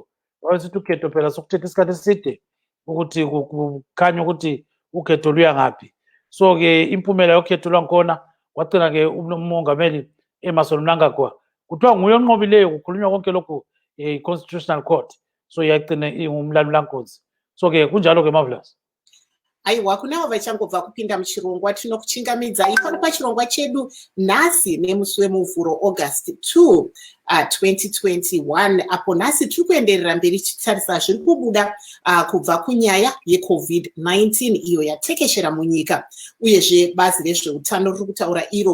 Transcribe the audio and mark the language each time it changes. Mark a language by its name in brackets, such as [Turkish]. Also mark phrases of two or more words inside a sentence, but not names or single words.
[North Ndebele] Wayesithi ukhetho phela sokuthetha isikhathi eside ukuthi kukhanya ukuthi ukhetho luya ngaphi. So ke impumela yokhetho lwakhona wagcina ke umongameli Emmerson Mnangagwa kuthiwa nguye onqobileyo, kukhulunywa konke lokhu i-Constitutional Court. So yagcina ingumlamulankosi. So ke kunjalo ke Marvelous. [Shona] aiwa kunavo vachangobva kupinda muchirongwa tinokuchingamidzai pano pachirongwa chedu nhasi nemusi wemuvhuro August 2 2021 apo nhasi tiri kuenderera mberi tichitarisa zviri kubuda kubva kunyaya yeCovid-19 iyo yatekeshera munyika, uyezve bazi rezveutano riri kutaura iro